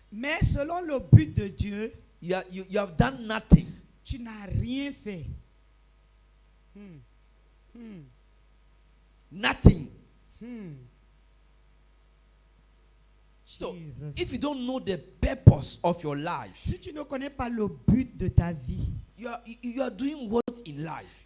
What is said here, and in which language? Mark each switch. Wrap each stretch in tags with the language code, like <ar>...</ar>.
<fr>Mais selon le but de Dieu,</fr> <en>you have done nothing.</en> <fr>tu n'as rien fait.</fr> <en>Nothing. So, Jesus. if you don't know the purpose of your life,</en> <fr>Si tu ne connais pas le but de ta vie,</fr> <en>you are doing what in life?</en>